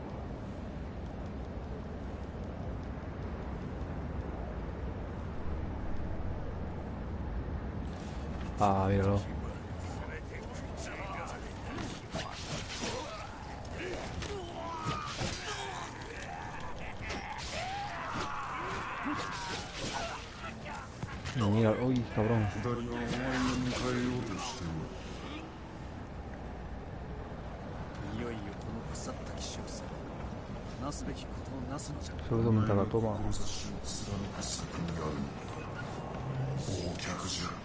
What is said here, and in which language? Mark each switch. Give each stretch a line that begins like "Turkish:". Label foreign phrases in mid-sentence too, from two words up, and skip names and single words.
Spanish: Ah, míralo. Mira, uy, cabrón.
Japanese: 二人はお前を迎えようとしている。いよいよこの腐った騎士をさなすべきことをなすのじゃ。
Spanish: Sobre todo mientras la toma.
Japanese: 志を貫く先にあるのは忘却じゃ。